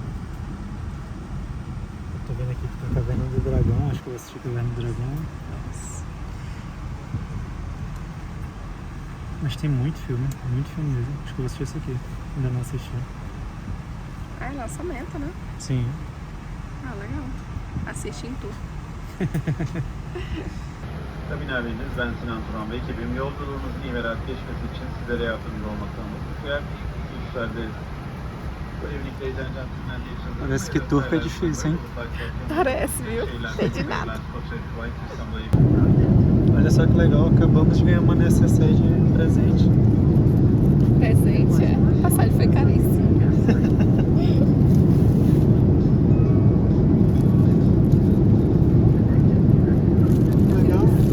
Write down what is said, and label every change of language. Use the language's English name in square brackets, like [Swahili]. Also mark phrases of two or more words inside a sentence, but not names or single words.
[Portuguese] Eu tô vendo aqui que tem Caverna do Dragão, acho que eu vou assistir Caverna do Dragão. Nossa. Mas tem muito filme mesmo. Acho que eu vou assistir esse aqui. Ainda não assisti. Ah, é lançamento, né? Sim. Ah, legal. Assiste em tu. [Turkish] Kabinleriniz, ben Sinan Turan ve ekibim yolculuğunuzun iyi ve rahat geçmesi için sizlere yardımcı olmaktan mutluyum. Uçuşlardayız. Bu evlilikte eğlenceler için... [Portuguese] Parece que turco é difícil, hein? Parece, viu? Sei de nada. Olha só que legal, acabamos de ganhar uma necessaire de presente. Presente, é. A passagem foi caríssima. Legal.